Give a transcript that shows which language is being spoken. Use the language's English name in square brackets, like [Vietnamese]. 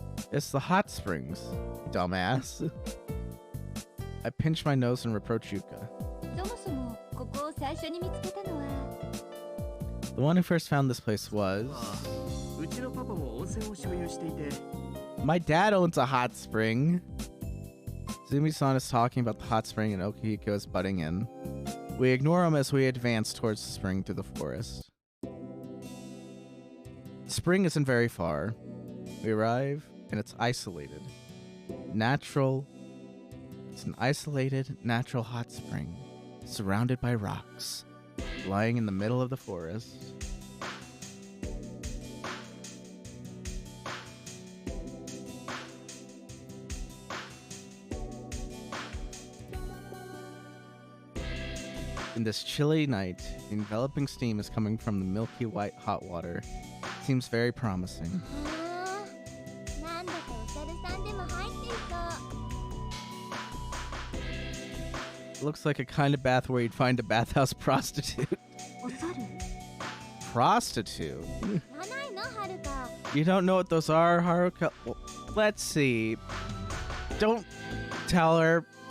[English] It's the hot springs, dumbass. I pinch my nose and reproach Yuka. [Japanese] そもそもここを最初に見つけたのは。 [English] The one who first found this place was... [Japanese] うちのパパも温泉を所有していて。 [English] My dad owns a hot spring. Izumi-san is talking about the hot spring and Okihiko is butting in. We ignore him as we advance towards the spring through the forest. The spring isn't very far. We arrive, and it's isolated. Natural. It's an isolated, natural hot spring, surrounded by rocks, lying in the middle of the forest. In this chilly night, the enveloping steam is coming from the milky white hot water. It seems very promising. [Japanese] なんだかお猿さんでも入っていそう。 [English] It looks like a kind of bath where you'd find a bathhouse prostitute. [Japanese] お猿。 [English] Prostitute? [Japanese] 知らないの、はるか。 [English] You don't know what those are, Haruka? Well, let's see. Don't tell her.